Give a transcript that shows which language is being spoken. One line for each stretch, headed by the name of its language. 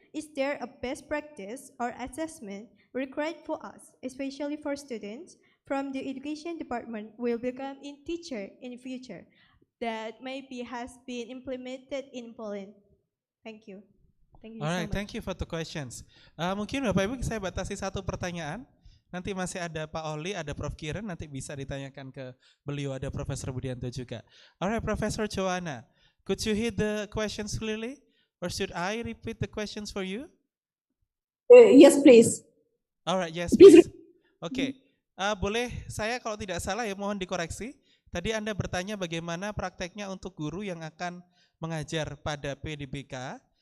English: Is there a best practice or assessment required for us, especially for students from the education department will become in teacher in the future that maybe has been implemented in Poland? Thank you. Thank you Alright, so much. thank you for the questions.
Indonesian: Mungkin Bapak Ibu saya batasi satu pertanyaan. Nanti masih ada Pak Oli, ada Prof. Kiran, nanti bisa ditanyakan ke beliau, ada Profesor Budianto juga.
English: Alright, Professor Joanna, could you hear the questions clearly? Or should I repeat the questions for you? Yes, please. Alright, yes, please. Okay.
Indonesian: Boleh saya kalau tidak salah ya mohon dikoreksi. Tadi Anda bertanya bagaimana prakteknya untuk guru yang akan mengajar pada PDBK.